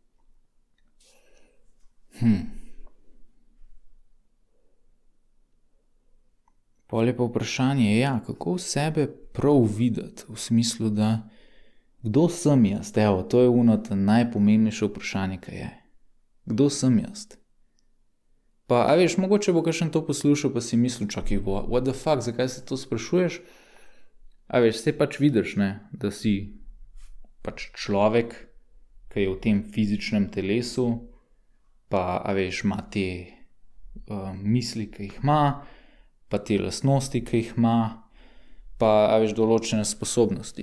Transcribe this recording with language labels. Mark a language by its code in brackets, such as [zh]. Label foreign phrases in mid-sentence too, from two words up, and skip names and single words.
[sl] Pol je pa vprašanje, ja, kako sebe prav videti, v smislu, da kdo sem jaz? Evo, to je najpomembnejše vprašanje, kaj je. Kdo sem jaz? Pa, a veš, mogoče bo kakšen to poslušal, pa si mislil, čakaj, [en] what the fuck, [sl] zakaj se to sprašuješ? A veš, se pač vidiš, ne, da si pač človek, ki je v tem fizičnem telesu, pa, a veš, ima te misli, ki jih ima, pa te lastnosti, ki jih ima, pa, a veš, določene sposobnosti.